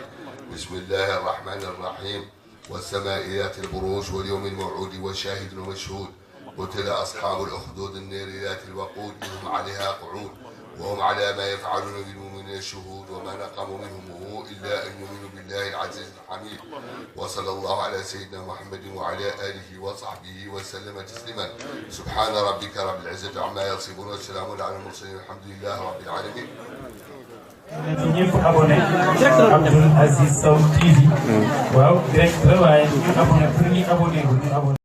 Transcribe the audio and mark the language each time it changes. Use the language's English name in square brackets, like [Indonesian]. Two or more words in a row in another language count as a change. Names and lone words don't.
[Arabic] بسم الله الرحمن الرحيم والسماء ذات البروج واليوم الموعود وشاهد ومشهود قتل أصحاب الأخدود النار ذات الوقود هم عليها قعود وهم على ما يفعلون بالمؤمنين شهود وما نقموا منهم إلا أن يؤمنوا بالله العزيز الحميد وصلى الله على سيدنا محمد وعلى آله وصحبه وسلم تسليما سبحان ربك رب العزة عما يصفون والسلام على المرسلين والحمد لله رب العالمين. [Wolof] ñëpp abonné Abdoul Aziz Sow TV waaw direct la waaye ñu abonné pour ñu abonné